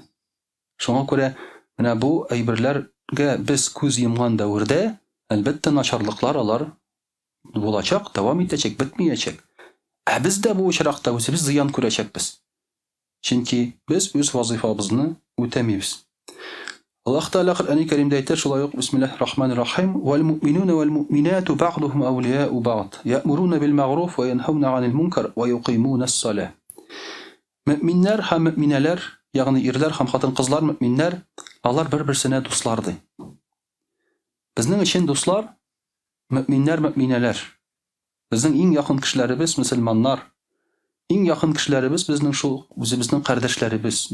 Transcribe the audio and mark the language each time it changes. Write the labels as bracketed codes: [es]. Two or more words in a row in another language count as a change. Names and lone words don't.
[tt] Шуңа күрә менә бу әйберләргә без күз йомган дәврдә әлбәттә начарлыклар алар булачак, дәвам итәчәк, бетмәячәк. Без дә бу очракта үзебез зыян күрәчәкбез. Чөнки без үз вазифабызны үтәмибез. Аллаһ Таала Коръән Кәримдә әйтә шулай ук [ar] بسم الله الرحمن الرحيم: "والمؤمنون والمؤمنات بعضهم أولياء بعض، يأمرون بالمعروف وينهون عن المنكر ويقيمون الصلاة." [tt] Мөэминнәр һәм мөэминәләр, ягъни ирләр һәм хатын-кызлар мөэминнәр, алар бер-берсенә дуслар ди. Безнең өчен дуслар мөэминнәр, мөэминәләр. Безнең иң якын кешеләребез мөселманнар. Иң якын кешеләребез безнең шул үзебезнең кардәшләребез.